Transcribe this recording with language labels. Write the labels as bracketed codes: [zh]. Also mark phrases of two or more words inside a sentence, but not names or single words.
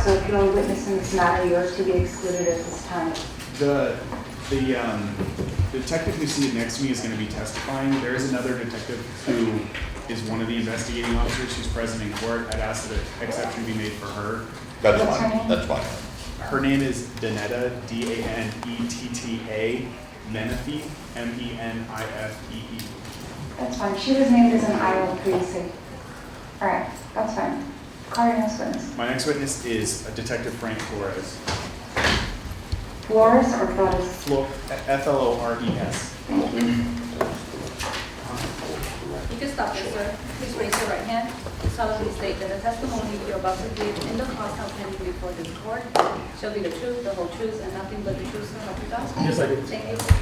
[en] So if you're a witness in this matter, yours to be excluded at this time. The detective who's seated next to me is going to be testifying. There is another detective who is one of the investigating officers who's present in court. I'd ask that an exception be made for her. That's What's her fine, name? that's fine. Her name is Danetta, D-A-N-E-T-T-A, Menifee, M-E-N-I-F-E-E. That's fine. She was named as an IO previously. All right, that's fine. Call your next witness. My next witness is Detective Frank Flores. Flores or Flores? F-L-O-R-E-S. Thank you. You can stop there, sir. Please raise your right hand. Solemnly state that the testimony you're about to give in the cause now pending before this court shall be the truth, the whole truth, and nothing but the truth, so help you God. Yes, I do. Thank you.